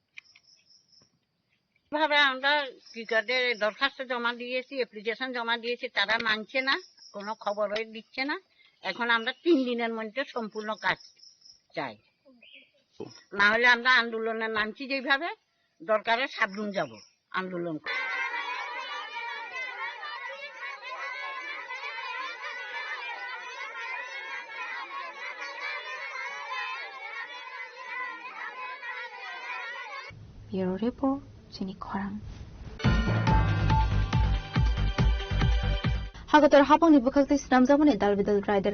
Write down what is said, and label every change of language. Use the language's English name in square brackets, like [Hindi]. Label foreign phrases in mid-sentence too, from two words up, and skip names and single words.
[Bangla] ভাবে আমরা ক্রিকেটের দরখাস্ত জমা দিয়েছি, অ্যাপ্লিকেশন জমা দিয়েছি, তারা মানছে না, কোনো খবরই দিচ্ছে না। এখন আমরা 3 দিনের মধ্যে সম্পূর্ণ কাজ চাই। না হলে আমরা আন্দোলনে নামছি, যেভাবে দরকারে সাবরুম যাব আন্দোলন। [Kok Borok] Bureau Report Sini Khorang Hagotor hapong ni bukakti sinamjamani dalbidal rider